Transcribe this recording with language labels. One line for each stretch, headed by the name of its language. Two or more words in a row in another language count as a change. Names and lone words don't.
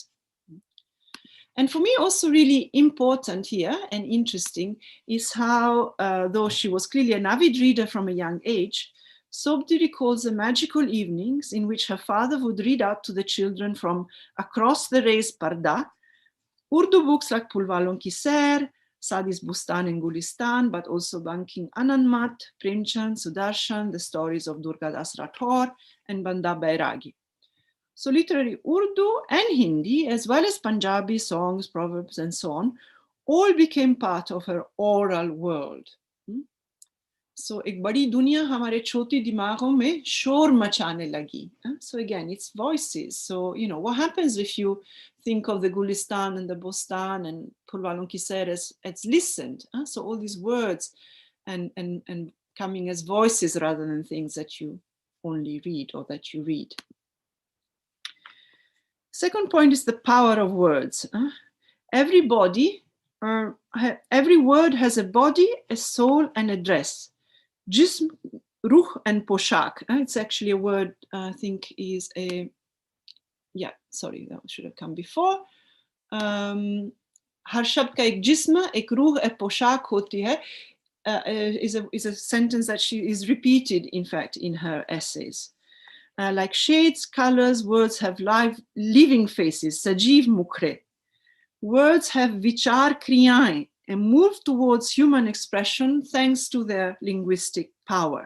English: And for me also really important here and interesting is how, though she was clearly an avid reader from a young age, Sobti recalls the magical evenings in which her father would read out to the children from across the raised parda, Urdu books like Pulwalon Ki Sair, Sadi's Bustan and Gulistan, but also Banking Anandmat, Premchand, Sudarshan, the stories of Durgadas Rathore and Banda Bairagi. So literary Urdu and Hindi, as well as Punjabi songs, proverbs, and so on, all became part of her oral world.
Hindi: So एक बड़ी दुनिया हमारे छोटी दिमागों में शोर मचाने लगी.
English: So again, it's voices. So, you know, what happens if you think of the Gulistan and the Bostan and Pulwalon Ki Sair as listened? So all these words and coming as voices rather than things that you only read or that you read. Second point is the power of words. Every word has a body, a soul, and a dress.
Hindi: जिस्म, रूह, and poshak.
English: It's actually a word, I think is a, yeah, sorry, that should have come before.
Hindi: हर शब्द का एक जिस्म, एक रूह, एक पोशाक होती है,
English: is a sentence that she is repeated, in fact, in her essays. Like shades, colors, words have living faces,
Hindi: सजीव मुखड़े.
English: Words have
Hindi: विचार क्रियाएँ,
English: and move towards human expression thanks to their linguistic power.